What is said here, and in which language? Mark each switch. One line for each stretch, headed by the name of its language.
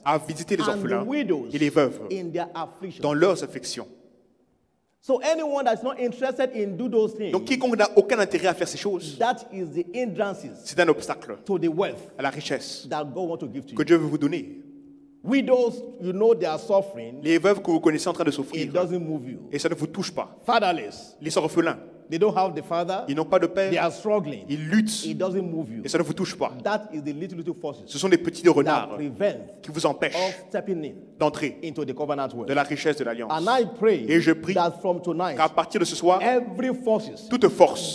French: à visiter les orphelins,
English: and widows
French: et les veuves
English: in their afflictions.
French: Dans leurs afflictions.
English: So anyone that's not interested in do those things,
French: donc quiconque n'a aucun intérêt à faire ces choses,
English: that is the hindrances,
French: c'est un obstacle
English: to the wealth
French: à la richesse
English: that God wants to give to you.
French: Que Dieu veut vous donner.
English: Widows, you know they are suffering.
French: Les veuves que vous connaissez en train de souffrir.
English: It doesn't move you.
French: Et ça ne vous touche pas.
English: Fatherless.
French: Les orphelins.
English: They don't have the father.
French: Ils n'ont pas de père.
English: They are struggling.
French: Ils luttent.
English: It doesn't move you.
French: Et ça ne vous touche pas.
English: That is the little forces.
French: Ce sont des petits renards qui vous empêchent d'entrer de la richesse de l'alliance.
English: And I pray
French: et je prie
English: that from tonight,
French: qu'à partir de ce soir, toute force